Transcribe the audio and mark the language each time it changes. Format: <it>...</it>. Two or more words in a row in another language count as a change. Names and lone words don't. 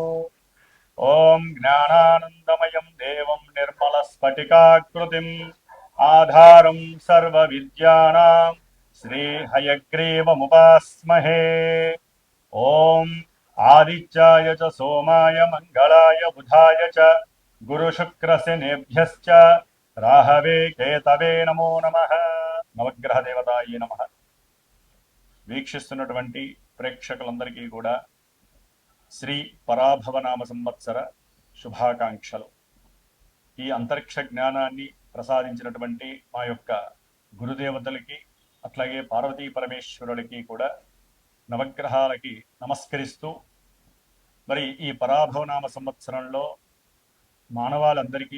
<sa>ॐ ज्ञानानन्दमयं देवं निर्मलस्फटिकाकृतिम् आधारं सर्वविद्यानां श्रीहयग्रीवमुपास्महे। ॐ आदित्याय च सोमाय मङ्गलाय बुधाय च गुरुशुक्रशनिभ्यश्च राहवे केतवे नमो नमः। నవగ్రహ దేవతాయ నమః.</sa> <te>వీక్షిస్తున్నటువంటి ప్రేక్షకులందరికీ కూడా శ్రీ పరాభవనామ సంవత్సర శుభాకాంక్షలు. ఈ అంతరిక్ష జ్ఞానాన్ని ప్రసాదించినటువంటి మా యొక్క గురుదేవతలకి అట్లాగే పార్వతీ పరమేశ్వరులకి కూడా నవగ్రహాలకి నమస్కరిస్తూ మరి ఈ పరాభవనామ సంవత్సరంలో మానవాళందరికీ</te>